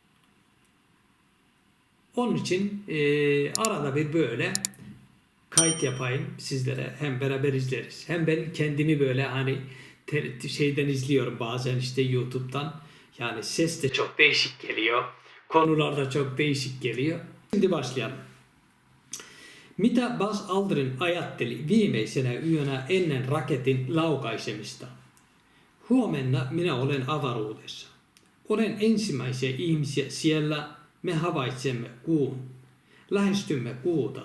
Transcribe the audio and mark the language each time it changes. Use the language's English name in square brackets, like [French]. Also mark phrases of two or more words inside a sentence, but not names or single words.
[Turkish] Onun için arada bir böyle kayıt yapayım sizlere. Hem beraber izleriz. Hem ben kendimi böyle hani şeyden izliyorum bazen, işte YouTube'dan. Yani ses de çok değişik geliyor. Konular da çok değişik geliyor. Şimdi başlayalım. [Finnish] Mitä Buzz Aldrin ajatteli viimeisenä yönä ennen raketin laukaisemista? Huomenna minä olen avaruudessa. Olen ensimmäisiä ihmisiä siellä. Me havaitsemme kuun. Lähestymme kuuta.